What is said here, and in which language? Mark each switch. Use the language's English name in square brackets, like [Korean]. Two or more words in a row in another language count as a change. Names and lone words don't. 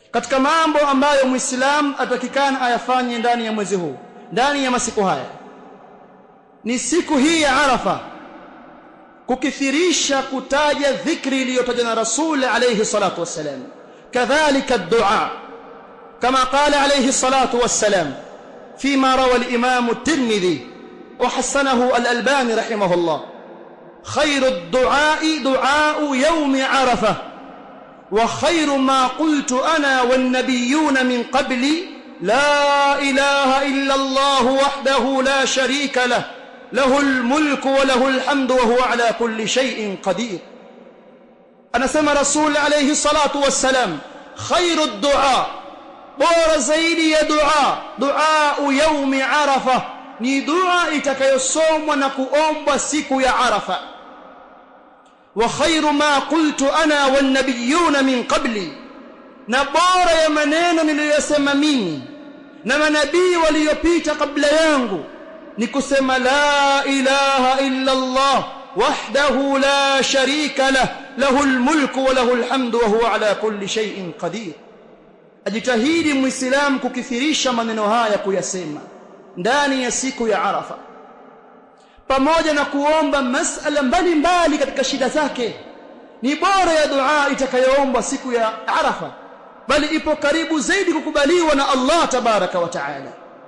[Swahili] katika mambo ambayo Muislam atakikana ayafanye ndani ya mwezi huu, ndani ya masiku haya, ni siku hii ya Arafa kukithirisha kutaja dhikri iliyotajwa na Rasul [Arabic] عليه الصلاة والسلام, [Swahili] kadhalika ad-du'a kama [Arabic] قال عليه الصلاة والسلام فيما روى الإمام الترمذي وحسنه الألباني رحمه الله: خير الدعاء دعاء يوم عرفة، وخير ما قلت أنا والنبيون من قبلي لا إله إلا الله وحده لا شريك له له الملك وله الحمد وهو على كل شيء قدير. أنا سمى رسول عليه الصلاة والسلام: خير الدعاء، [Swahili] bora zaidi ya dua [Arabic] يوم عرفة [Swahili] ni dua itakayosomwa na kuomba siku ya Arafa. [Arabic] وخير ما قلت أنا والنبيون من قبلي, [Swahili] na bora ya maneno niliyosema mimi na manabii waliopita kabla yangu ni kusema [Arabic] لا إله إلا الله وحده لا شريك له له الملك وله الحمد وهو على كل شيء قدير. [Swahili] Ajitahidi Muislamu kukithirisha maneno haya kuyasema ndani ya siku ya Arafa, pamoja na kuomba masala mbalimbali katika shida zake. Ni bora ya dua itakayoombwa siku ya Arafa, bali ipo karibu zaidi kukubaliwa na Allah [Arabic] تبارك وتعالى.